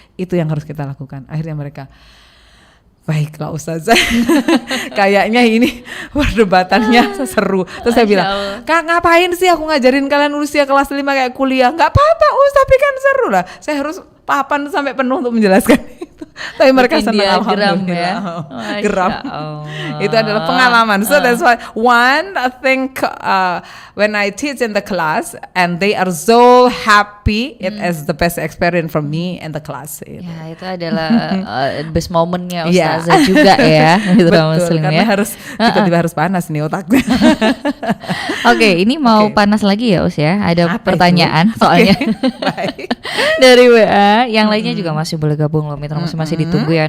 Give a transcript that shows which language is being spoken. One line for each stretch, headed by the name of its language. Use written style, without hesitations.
Indonesian: Itu yang harus kita lakukan. Akhirnya mereka, baiklah Ustazah. Kayaknya ini perdebatannya seru. Terus saya bilang, Kak ngapain sih aku ngajarin kalian usia kelas 5 kayak kuliah? Gak apa-apa tapi kan seru lah. Saya harus papan sampai penuh untuk menjelaskan itu. Tapi mereka senang, alhamdulillah. Geram. Itu adalah pengalaman.
English: So that's why I think when I teach in the class and they are so happy, it is the best experience for me and the class.
Indonesian: Ya itu adalah best momennya Ustazah juga ya. Betul, karena harus tiba-tiba harus panas nih otaknya. Oke, ini mau panas lagi ya Us ya. Ada pertanyaan soalnya dari WA. Yang lainnya juga masih boleh gabung loh, Mitra masih ditunggu ya.